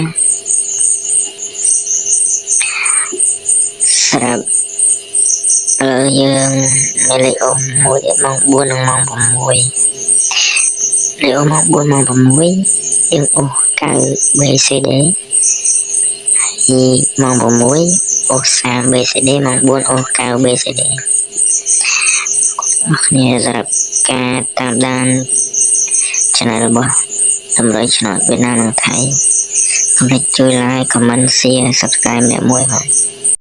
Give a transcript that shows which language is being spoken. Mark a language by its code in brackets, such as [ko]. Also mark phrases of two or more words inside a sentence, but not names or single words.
[km] សម្រាប់យើងមានលេខអូសមួយទៀតម៉ោង 4 និងម៉ោង 6លេខអូសម៉ោង 4 ម៉ោង 6យើងអូស9 BCD ហើយម៉ោង 6 អូស30 BCD ម៉ោង 4 អូស9 BCD អរគ្នាសម្រាប់ការតាមដាន channel របស់តម្រូវឆ្នោតវៀតណាមនិងថៃកុំភ្លេចជួយ [en] like comment share subscribe [km] អ្នកមួយផង